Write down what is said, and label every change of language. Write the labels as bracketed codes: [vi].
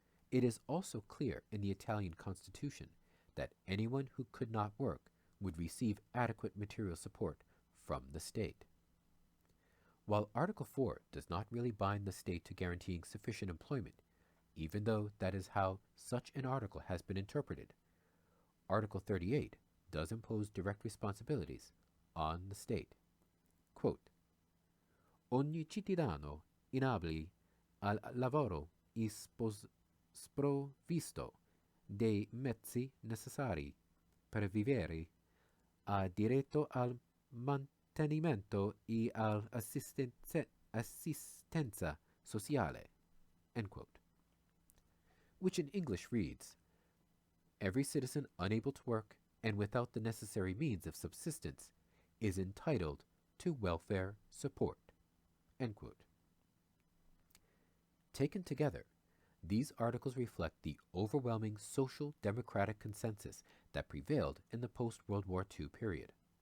[en] It is also clear in the Italian constitution that anyone who could not work would receive adequate material support from the state. While Article 4 does not really bind the state to guaranteeing sufficient employment, even though that is how such an article has been interpreted, Article 38 does impose direct responsibilities on the state. Quote, [it] ogni cittadino inabile al lavoro e sprovvisto dei mezzi necessari per vivere ha diritto al mantenimento e all'assistenza sociale, [en] end quote. Which in English reads, every citizen unable to work and without the necessary means of subsistence is entitled to welfare support, end quote. Taken together, these articles reflect the overwhelming social democratic consensus that prevailed in the post-World War II period.